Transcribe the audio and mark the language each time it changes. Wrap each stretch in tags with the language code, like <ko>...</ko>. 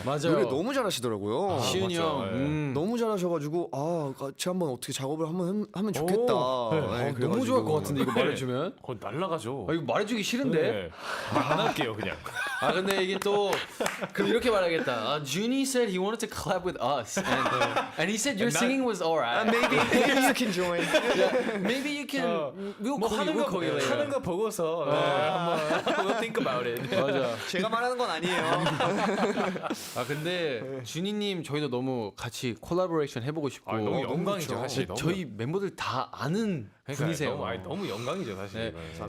<ko>맞아요. 노래 너무 잘하시더라고요. 시윤이 맞죠. 형. 네. 너무 잘하셔가지고 같이 한번 어떻게 작업을 한번 하면 좋겠다. 네. 너무 그래가지고. 좋아할 것 같은데 이거 말해주면. 거의 날라가죠. 이거 말해주기 싫은데. 네. 안 할게요 그냥. 근데 이게 또 그럼 이렇게 말하겠다.</ko> <en>Junie said he wanted to collab with us, and he said your singing was alright. Maybe you can join. Maybe you can. We'll</en> <ko>뭐</ko> <en>call you. We'll call you later.</en> <ko>하는 거 보고서 한번</ko> <en>we'll think about it.</en> <ko>맞아. 제가 말하는 건 아니에요. 근데 준이님 저희도 너무 같이 콜라보레이션 해보고 싶고. 너무 영광이죠 그렇죠. 사실. 너무 저희 멤버들 다 아는 그러니까요. 분이세요. 너무 영광이죠 사실. 네. 이거는.</ko>